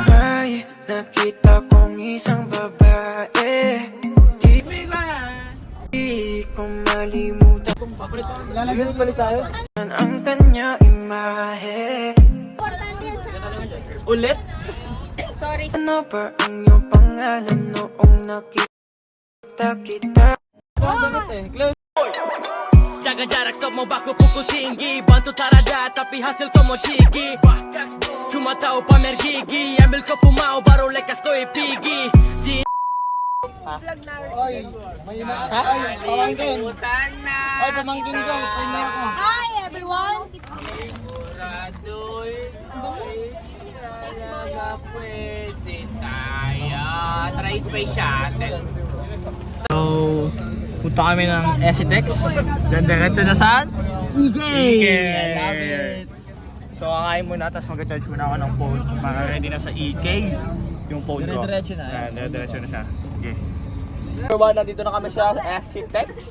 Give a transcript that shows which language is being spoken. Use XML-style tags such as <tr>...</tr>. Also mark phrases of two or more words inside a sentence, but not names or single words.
<tl>May nakita kong isang babae, di ko malimutan Balik tayo. ang kanya imahe. Ulit?</tl> <en>Sorry.</en> <tl>Ano ba ang iyong pangalan noong nakita kita?</tl> <en>Close.</en> <abs>Jaga jarak stop mau baku pukul tinggi. Bantu tarada tapi hasil kau mau cigi. Cuma tahu pamer gigi. Ambil kopu mau baru lekas kau pigi.</abs> <en>Hi everyone! Try space shuttle. So,</en> <tl>punta kami ng Esitex. Then diretso na saan? EK! So, kakain muna, tapos mag-charge muna ako ng phone para ready na sa EK yung phone ko. Dire-diretso na. Dire-diretso na siya. Okay. Number 1, nandito na kami sa Esitex.</tl>